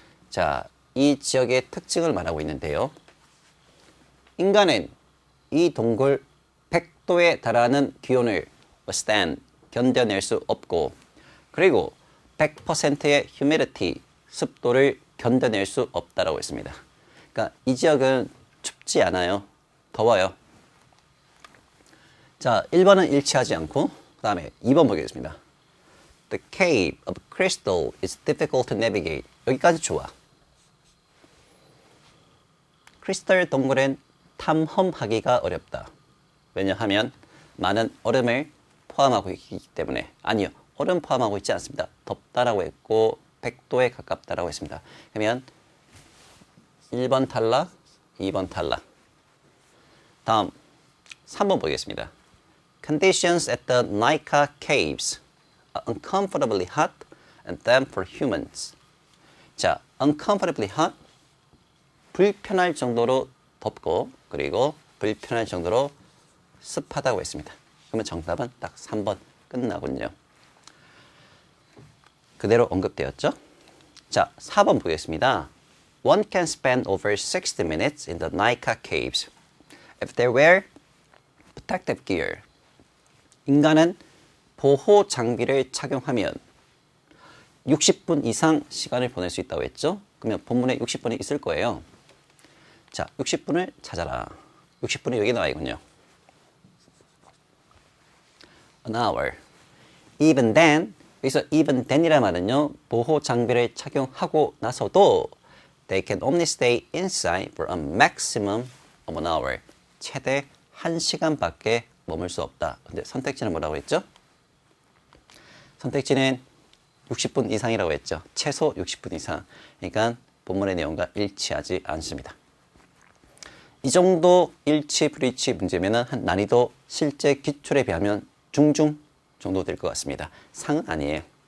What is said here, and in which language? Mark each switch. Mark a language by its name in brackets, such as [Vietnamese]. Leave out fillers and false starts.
[Korean] 자, 이 지역의 특징을 말하고 있는데요. 인간은 이 동굴 100도에 달하는 기온을 withstand, 견뎌낼 수 없고, 그리고 100%의 humidity, 습도를 견뎌낼 수 없다라고 했습니다. 그러니까 이 지역은 춥지 않아요. 더워요. 자, 1번은 일치하지 않고, 그 다음에 2번 보겠습니다. [English] The cave of crystal is difficult to navigate. [Korean] 여기까지 좋아. 크리스탈 동굴은 탐험하기가 어렵다. 왜냐하면 많은 얼음을 포함하고 있기 때문에. 아니요, 얼음 포함하고 있지 않습니다. 덥다라고 했고 100도에 가깝다라고 했습니다. 그러면 1번 탈락, 2번 탈락. 다음 3번 보겠습니다. [English] Conditions at the Nika caves are uncomfortably hot and damp for humans. [Korean] 자, uncomfortably hot, 불편할 정도로 덥고 그리고 불편할 정도로 습하다고 했습니다. 그러면 정답은 딱 3번 끝나군요. 그대로 언급되었죠? 자, 4번 보겠습니다. [English] One can spend over 60 minutes in the Nika caves if they wear protective gear. [Korean] 인간은 보호 장비를 착용하면 60분 이상 시간을 보낼 수 있다고 했죠? 그러면 본문에 60분이 있을 거예요. 자, 60분을 찾아라. 60분이 여기 나와 있군요. [English] An hour. Even then, [Korean] 여기서 even then이란 말은요, 보호 장비를 착용하고 나서도 [English] they can only stay inside for a maximum of an hour. [Korean] 최대 1시간밖에 머물 수 없다. 근데 선택지는 뭐라고 했죠? 선택지는 60분 이상이라고 했죠. 최소 60분 이상. 그러니까 본문의 내용과 일치하지 않습니다. 이 정도 일치, 불일치 문제면 한 난이도 실제 기출에 비하면 중중 정도 될 것 같습니다. 상은 아니에요.